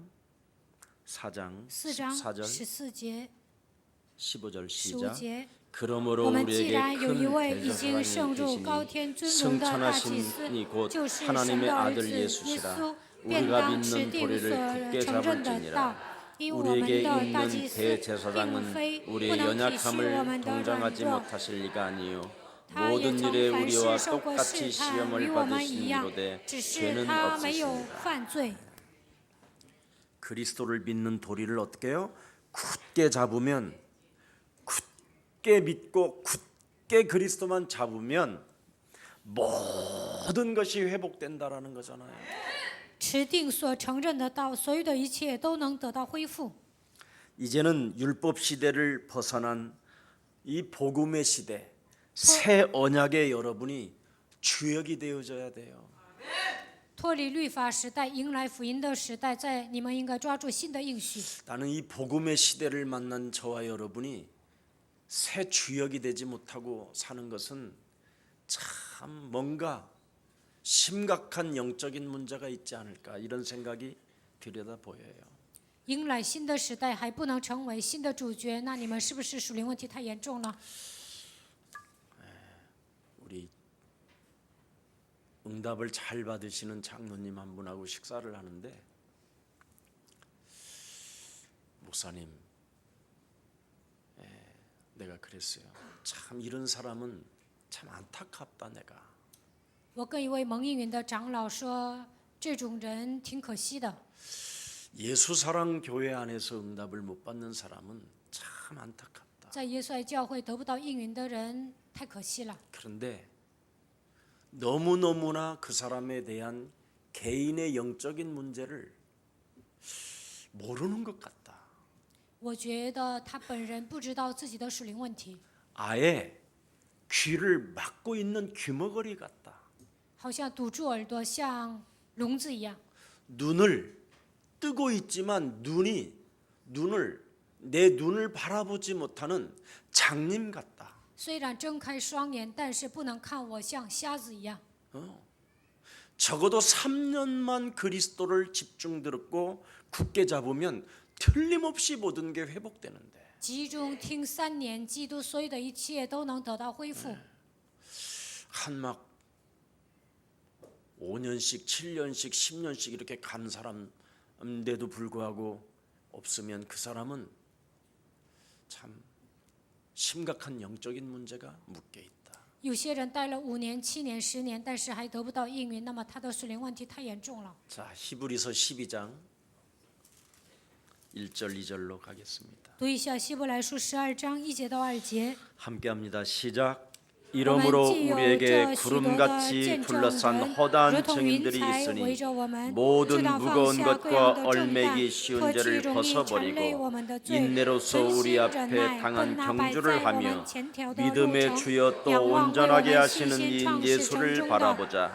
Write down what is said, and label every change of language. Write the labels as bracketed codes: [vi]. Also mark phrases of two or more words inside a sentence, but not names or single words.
[zh] 4 章 [ko] 14절 [zh] 14节、 [ko] 15절 [zh] 15 [ko] 시작. [zh] 节， [ko] 그러므로 [zh] 我们既 [ko] 우리에게 [zh] 然有一 [ko] 큰 [zh] 位已经升 [ko] 대제사장이 [zh] 入高 [ko] 계시니 [zh] 天尊荣的大祭司， [ko] 승천하신이 곧 [zh] 就是神 [ko] 하나님의 [zh] 的儿 [ko] 아들 [zh] 子耶 [ko] 예수시라. [zh] 稣，便 [ko] 우리가 [zh] 当指 [ko] 믿는 [zh] 定 [ko] 도리를 [zh] 所 [ko] 굳게 [zh] 承认的道 [ko] 잡을지니라. [zh] 因为我们 [ko] 우리에게 [zh] 的大 [ko] 있는 [zh] 祭司并 [ko] 대제사장은 [zh] 非不 [ko] 우리의 [zh] 能体恤我 [ko] 연약함을 [zh] 们的软 [ko] 동정하지 [zh] 弱， [ko] 못하실 리가 아니요 [zh] 他也 [ko] 모든 [zh] 曾 [ko] 일에 [zh] 凡 [ko] 우리와 [zh] 事受过 [ko] 똑같이 [zh] 试探，与 [ko] 시험을 [zh] 我们一样， [ko] 받으시는도되 [zh] 只是 [ko] 죄는 [zh] 他没有 [ko] 없으십니다. [zh] 犯罪。 [ko] 그리스도를 믿는 도리를 어떻게 해요? 굳게 잡으면 굳게 믿고 굳게 그리스도만 잡으면 모든 것이 회복된다라는 거잖아요. [zh] 持定所承认的道，所有的一切都能得到恢复。 [ko] 이제는 율법 시대를 벗어난 이 복음의 시대, 새 언약의 여러분이 주역이 되어져야 돼요. [zh] 脱离律法时代，迎来福音的时代，在你们应该抓住新的应许。 [ko] 나는 이 복음의 시대를 만난 저와 여러분이 새 주역이 되지 못하고 사는 것은 참 뭔가 심각한 영적인 문제가 있지 않을까 이런 생각이 들여다 보여요. [zh] 迎来新的时代还不能成为新的主角，那你们是不是属灵问题太严重了？ [ko] 우리 응답을 잘 받으시는 장로님 한 분하고 식사를 하는데 목사님, 내가 그랬어요. 참 이런 사람은 참 안타깝다 내가. [zh] 我跟一位蒙应允的长老说，这种人挺可惜的。 [ko] 예수사랑 교회 안에서 응답을 못 받는 사람은 참 안타깝다. [zh] 在耶稣爱教会得不到应允的人太可惜了。 [ko] 그런데 너무너무나 그 사람에 대한 개인의 영적인 문제를 모르는 것 같다. [zh] 我觉得他本人不知道自己的属灵问题， [ko] 아예 귀를 막고 있는 귀머거리 같다. [zh] 好像堵住耳朵，像聋子一样。 [ko] 눈을 뜨고 있지만 내 눈을 바라보지 못하는 장님 같다. [zh] 虽然睁开双眼，但是不能看我，像瞎子一样。 [ko] 적어도 3년만 그리스도를 집중 들었고 굳게 잡으면 틀림없이 모든 게 회복되는데 [zh] 集中听3年，基督所有的一切都能得到恢复。 [ko] 한 막 5년씩 7년씩 10년씩 이렇게 간 사람인데도 불구하고 없으면 그 사람은 참 심각한 영적인 문제가 묶여 있다. [zh] 有些人待了5年、7年、10年，但是还得不到应允，那么他的属灵问题太严重了。 [ko] 자, 히브리서 12장 1절 2절로 가겠습니다. [zh] 读一下希伯来书12章1节到2节。 [ko] 함께합니다. 시작. 이러므로 우리에게 구름같이 둘러싼 허다한 증인들이 있으니 모든 무거운 것과 얼매기 쉬운 죄를 벗어버리고 인내로서 우리 앞에 당한 경주를 하며 믿음의 주여 또 온전하게 하시는 이인 예수를 바라보자.